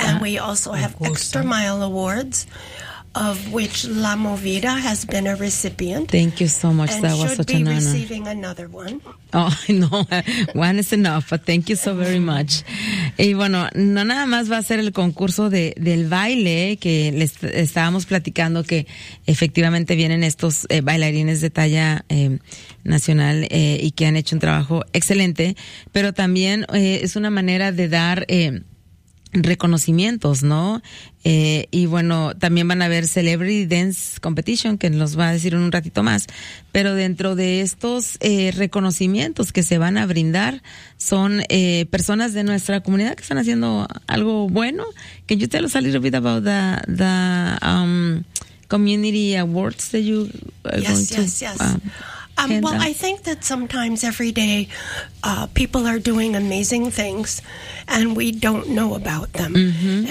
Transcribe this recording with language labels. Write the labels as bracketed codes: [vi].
[en] And we also have Extra Mile Awards, of which La Movida has been a recipient. Thank you so much. That was such an honor. And should be receiving another one. Oh, no. One is enough, but thank you so very much. [es] Y bueno, no nada más va a ser el concurso del baile que les estábamos platicando, que efectivamente vienen estos bailarines de talla nacional y que han hecho un trabajo excelente, pero también es una manera de dar reconocimientos, ¿no? Y bueno, también van a haber Celebrity Dance Competition, que nos va a decir en un ratito más, pero dentro de estos reconocimientos que se van a brindar son personas de nuestra comunidad que están haciendo algo bueno. [en] Can you tell us a little bit about the community awards that you are yes, going yes, to, yes. Well, I think that sometimes every day people are doing amazing things and we don't know about them. Mm-hmm.